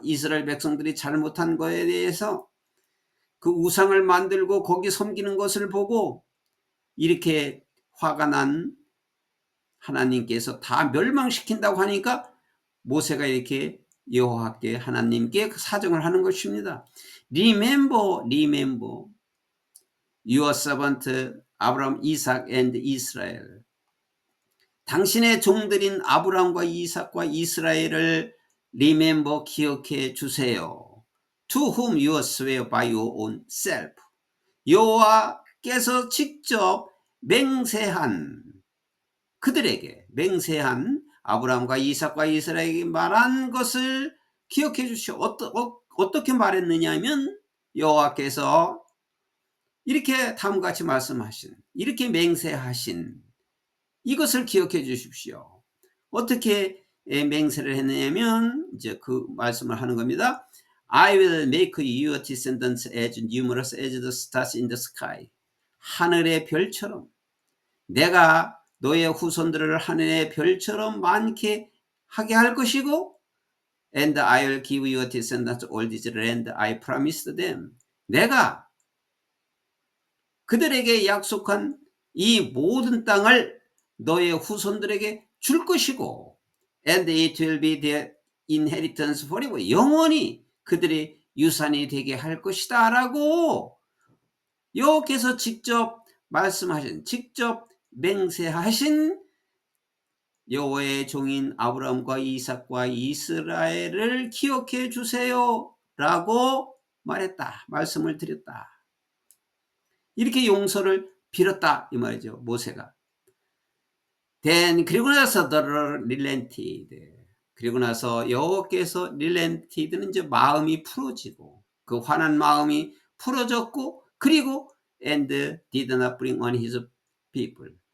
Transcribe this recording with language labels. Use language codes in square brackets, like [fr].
[ko] 이스라엘 백성들이 잘못한 거에 대해서 그 우상을 만들고 거기 섬기는 것을 보고 이렇게 화가 난 하나님께서 다 멸망시킨다고 하니까 모세가 이렇게 여호와께, 하나님께 사정을 하는 것입니다. [en] Remember your servant Abraham, Isaac and Israel. [ko] 당신의 종들인 아브라함과 이삭과 이스라엘을 [en] remember, [ko] 기억해 주세요. [en] To whom you swear by your own self. [ko] 여호와께서 직접 맹세한, 그들에게 맹세한 아브라함과 이삭과 이스라엘에게 말한 것을 기억해 주시오. 어떻게 말했느냐 하면 여호와께서 이렇게 다음과 같이 말씀하신, 이렇게 맹세하신 이것을 기억해 주십시오. 어떻게 맹세를 했냐면 이제 그 말씀을 하는 겁니다. [en] I will make your descendants as numerous as the stars in the sky. [ko] 하늘의 별처럼, 내가 너의 후손들을 하늘의 별처럼 많게 하게 할 것이고, [en] and I will give your descendants all this land I promised them. [ko] 내가 그들에게 약속한 이 모든 땅을 너의 후손들에게 줄 것이고, [en] and it will be their inheritance forever. [ko] 영원히 그들의 유산이 되게 할 것이다 라고 여호와께서 직접 말씀하신, 직접 맹세하신 여호와의 종인 아브라함과 이삭과 이스라엘을 기억해 주세요 라고 말했다, 말씀을 드렸다. 이렇게 용서를 빌었다 이 말이죠. 모세가. [en] Then [ko] 그리고 나서 [en] the relented. [ko] 그리고 나서 여호와께서 [en] relented [ko] 는 이제 마음이 풀어지고 그 화난 마음이 풀어졌고 그리고 [en] and did not bring on his people.